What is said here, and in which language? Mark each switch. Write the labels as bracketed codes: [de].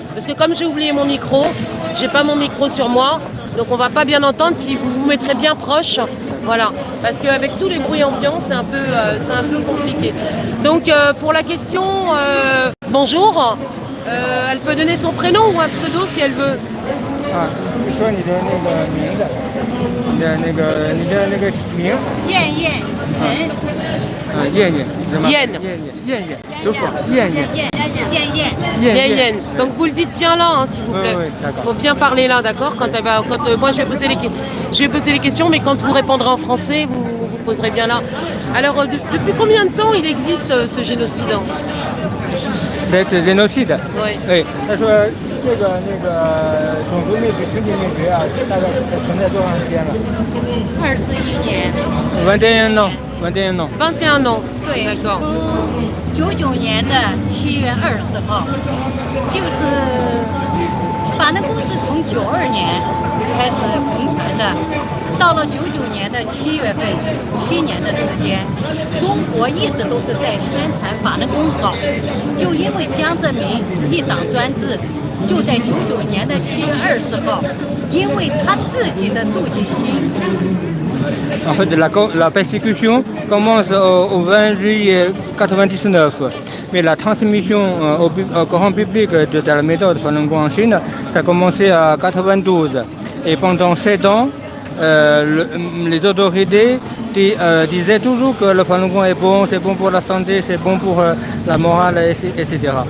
[fr] Parce que comme j'ai oublié mon micro, j'ai pas mon micro sur moi. Donc, on va pas bien entendre si vous vous mettrez bien proche. Voilà. Parce qu'avec tous les bruits ambiants, c'est un peu compliqué. Donc, pour la question, bonjour. Elle peut donner son prénom ou un pseudo si elle veut. [zh] 你说你的那个名字，你的那个名，燕陈。燕燕是吗？燕都说燕 Yen. [fr] Donc vous le dites bien là, s'il vous plaît. Oui, d'accord. Faut bien parler là, d'accord. Moi je vais poser les questions, mais quand vous répondrez en français, vous poserez bien là. Alors depuis combien de temps il existe ce génocide? Cet génocide， Oui. [zh] 哎，他说这个种族灭绝、群体灭绝啊，大概存在多长时间了 21年。 [fr] ？21 ans，21 ans。 21 ans. [zh] 对， [fr] D'accord. [zh] 从99年的7月20号，就是法轮功是从92年开始红传的，到了99年的7月份，7年的时间，中国一直都是在宣传法轮功好，就因为江泽民一党专制，就在99年的7月20号，因为他自己的妒忌心。 [fr] En fait, la persécution commence au 20 juillet 99, mais la transmission au grand public de la méthode Falun Gong en Chine, ça a commencé à 92. Et pendant 7 ans, les autorités disaient toujours que le Falun Gong est bon, c'est bon pour la santé, c'est bon pour la morale, etc.